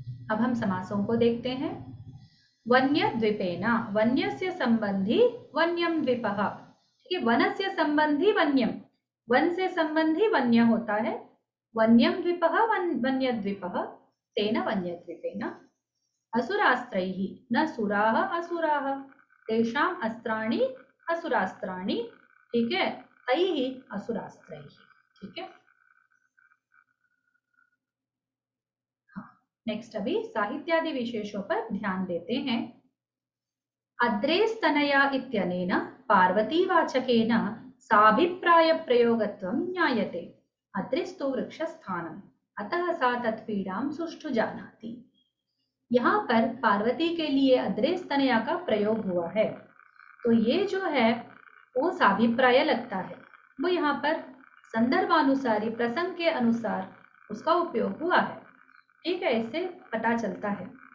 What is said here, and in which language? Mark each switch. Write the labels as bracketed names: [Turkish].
[Hindi] अब हम समासों को देखते हैं। वन्य द्वीपेना, वन्य से संबंधी वन्यम द्वीपः, ठीक है, वन से संबंधी वन्यम, वन से संबंधी वन्य होता है, [Sanskrit] वन्यम द्वीपः वन्य द्वीपः, तेन वन्य द्वीपेन। असुरास्त्रैः, न सुराः असुराः, तेषाम् अस्त्राणि असुरास्त्राणि, [Hindi] ठीक है, [Sanskrit] तैः असुरास्त्रैः, ठीक है। [Hindi] नेक्स्ट अभी साहित्यादि विशेषों पर ध्यान देते हैं। [Sanskrit] अद्रेस्तनया इत्यनेन पार्वतीवाचकेन साभिप्रायप्रयोगत्वं ज्ञायते। अद्रिस्तु वृक्षस्थानम्, अतः सा तत्पीड़ां सुष्ठु जानाति। [Hindi] यहाँ पर पार्वती के लिए अद्रेस्तनया का प्रयोग हुआ है, तो ये जो है वो साभिप्राय लगता है, वो यहाँ पर संदर्भानुसारी प्रसंग के अनुसार उसका उपयोग हुआ है, ठीक है, इससे पता चलता है।